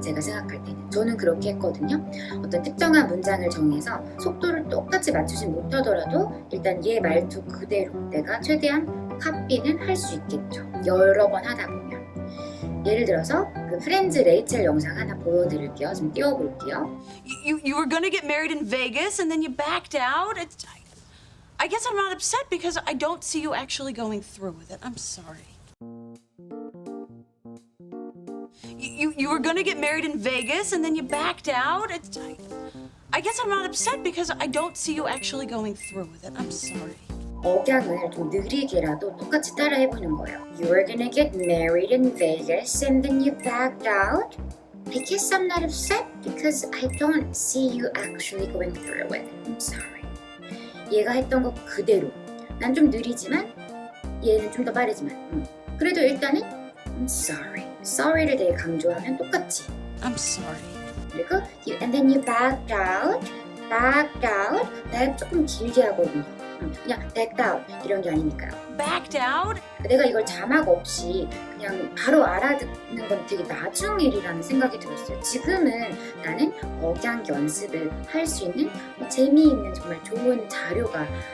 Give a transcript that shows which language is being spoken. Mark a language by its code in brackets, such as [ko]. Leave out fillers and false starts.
[ko] 제가 생각할 때는 저는 그렇게 했거든요. 어떤 특정한 문장을 정해서 속도를 똑같이 맞추진 못하더라도 일단 얘 말투 그대로 내가 최대한 카피는 할 수 있겠죠. 여러 번 하다 보면. 예를 들어서 그 프렌즈 레이첼 영상 하나 보여드릴게요. 좀 띄워볼게요. [en] You were gonna get married in Vegas and then you backed out? I guess I'm not upset because I don't see you actually going through with it. I'm sorry. You were gonna get married in Vegas and then you backed out? I guess I'm not upset because I don't see you actually going through with it. I'm sorry. [ko] 억양을 좀 느리게라도 똑같이 따라해보는 거예요. [en] You were gonna get married in Vegas and then you backed out? I guess I'm not upset because I don't see you actually going through with it. I'm sorry. [ko] 얘가 했던 거 그대로. 난 좀 느리지만 얘는 좀 더 빠르지만 그래도 일단은 [en] I'm sorry. [ko] Sorry를 되게 강조하면 똑같이 [en] I'm sorry. [ko] 그리고 [en] and then you backed out. Backed out. [ko] 내가 조금 길게 하거든요. 그냥 [en] backed out [ko] 이런 게 아니니까요. [en] Backed out? [ko] 내가 이걸 자막 없이 그냥 바로 알아듣는 건 되게 나중 일이라는 생각이 들었어요. 지금은 나는 억양 연습을 할 수 있는 재미있는 정말 좋은 자료가